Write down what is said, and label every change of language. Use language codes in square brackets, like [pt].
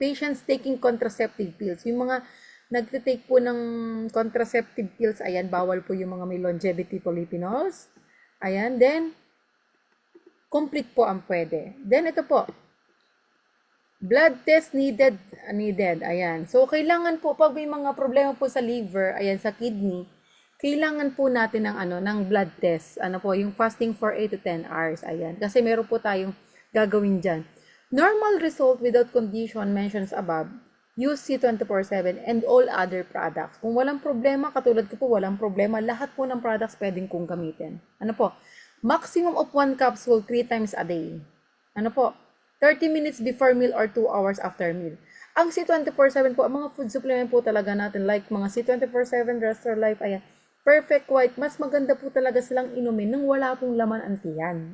[en] Patients taking contraceptive pills, [tl] yung mga nagtitake po ng contraceptive pills, ayan, bawal po yung mga may longevity polyphenols. Ayan, then, complete po ang pwede. [en] Then, ito po, blood test needed. Ayan. [tl] So, kailangan po, pag may mga problema po sa liver, ayan, sa kidney, kailangan po natin ng blood test. Ano po, yung fasting for 8 to 10 hours. Ayan. Kasi meron po tayong gagawin dyan. [en] Normal result without condition mentions above. Use C24/7 and all other products. [tl] Kung walang problema, katulad ko po, walang problema, lahat po ng products pwedeng kong gamitin. Ano po? [en] Maximum of 1 capsule 3 times a day. [tl] Ano po? [en] 30 minutes before meal or 2 hours after meal. [tl] Ang C24/7 po, ang mga food supplement po talaga natin, like mga C24/7, Restore Life, ayan, Perfect White, mas maganda po talaga silang inumin nang wala pong laman ang tiyan.